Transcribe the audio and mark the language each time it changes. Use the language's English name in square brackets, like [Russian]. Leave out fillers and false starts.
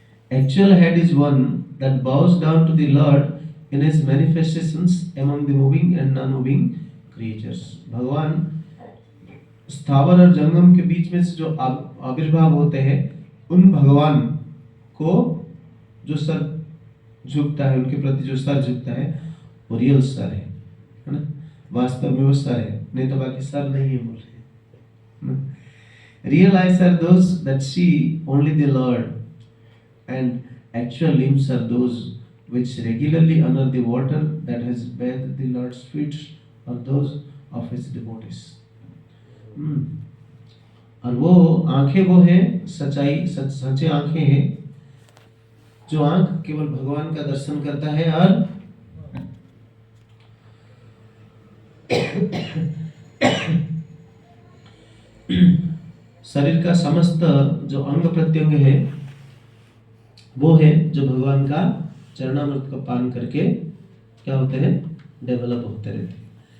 [English] Actual head is one that bows down to the Lord in His manifestations among the moving and non-moving creatures. [Hindi] भगवान स्थावर और जंगम के बीच में से जो आविर्भाव होते हैं, उन भगवान को जो सर झुकता है, उनके प्रति जो सर झुकता है, वो रियल सर है ना? वास्तव में वो सर है, नहीं तो बाकी सर नहीं है बोल रहे. [English] Real eyes are those that see only the Lord, and actual limbs are those which regularly honor the water that has bathed the Lord's feet or those of His devotees. [Hindi] और वो आंखें वो हैं सच्चाई, सच्चे आंखें हैं जो आंख केवल भगवान का दर्शन करता है और शरीर का समस्त जो अंग प्रत्यंग है वो है जो भगवान का चरणामृत का पान करके क्या होते हैं, डेवलप होते रहते हैं.